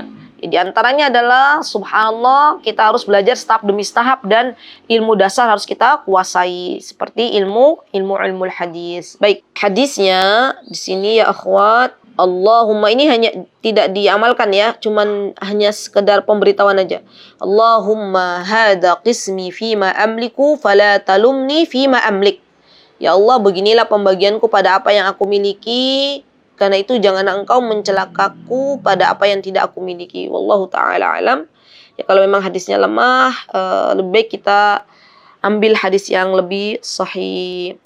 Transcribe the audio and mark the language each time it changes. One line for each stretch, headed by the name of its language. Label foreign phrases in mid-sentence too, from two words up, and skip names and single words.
Indonesian: Di antaranya adalah subhanallah kita harus belajar tahap demi tahap dan ilmu dasar harus kita kuasai seperti ilmu hadis. Baik, hadisnya di sini ya akhwat, Allahumma ini hanya tidak diamalkan ya, cuman hanya sekedar pemberitahuan aja.
Arabic: اللهم هذا قسمي فيما أملك فلا تلمني فيما أملك.
Indonesian: Ya Allah, beginilah pembagianku pada apa yang aku miliki. Karena itu jangan engkau mencelakaku pada apa yang tidak aku miliki.
Arabic: والله تعالى أعلم.
Indonesian: Ya kalau memang hadisnya lemah, lebih baik kita ambil hadis yang lebih sahih.